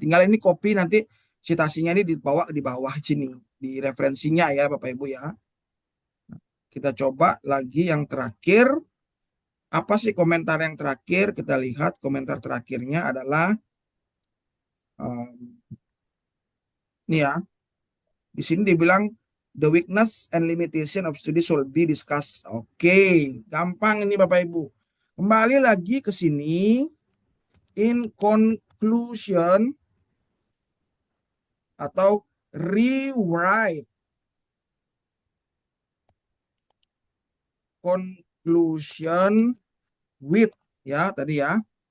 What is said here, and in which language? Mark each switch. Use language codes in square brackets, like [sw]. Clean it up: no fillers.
[id] Tinggal ini copy nanti citasinya ini dibawa di bawah sini di referensinya ya Bapak Ibu ya. Kita coba lagi yang terakhir. Apa sih komentar yang terakhir? Kita lihat komentar terakhirnya adalah ini ya. Di sini dibilang [en] the weakness and limitation of study should be discussed. [id] Oke, gampang ini Bapak Ibu. Kembali lagi ke sini. [en] In conclusion [id] atau [en] rewrite conclusion with [id] Ya, tadi ya.